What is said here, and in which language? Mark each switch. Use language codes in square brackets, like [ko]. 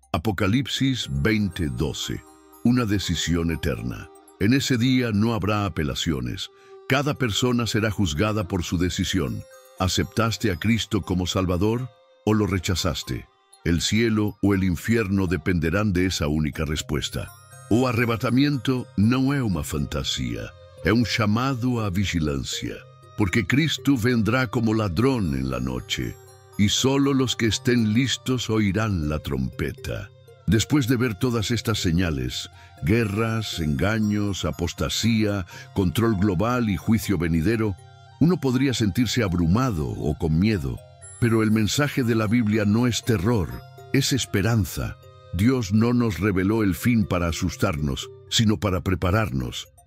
[es] Apocalipsis 20:12. Una decisión eterna. En ese día no habrá apelaciones. Cada persona será juzgada por su decisión. ¿Aceptaste a Cristo como Salvador o lo rechazaste? El cielo o el infierno dependerán de esa única respuesta. [pt] O arrebatamento não é uma fantasia, é chamado a vigilancia, [es] porque Cristo vendrá como ladrón en la noche, y solo los que estén listos oirán la trompeta. Después de ver todas estas señales, guerras, engaños, apostasía, control global y juicio venidero, uno podría sentirse abrumado o con miedo, pero el mensaje de la Biblia no es terror, es esperanza. Dios no nos reveló el fin para asustarnos, sino para prepararnos.